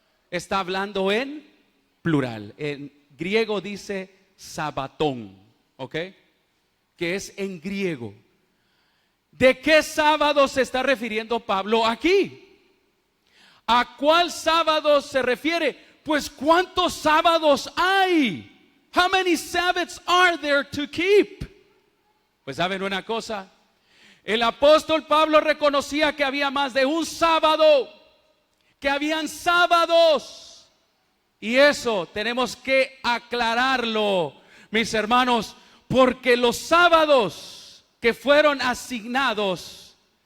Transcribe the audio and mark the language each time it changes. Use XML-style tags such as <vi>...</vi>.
<es>Está hablando en plural. En griego dice sabatón, ¿ok? Que es en griego. ¿De qué sábado se está refiriendo Pablo aquí? ¿A cuál sábado se refiere? Pues ¿cuántos sábados hay?</es> <en>How many Sabbaths are there to keep?</en> <es>Pues saben una cosa, el apóstol Pablo reconocía que había más de un sábado, que habían sábados, y eso tenemos que aclararlo, mis hermanos, porque los sábados que fueron asignados,</es>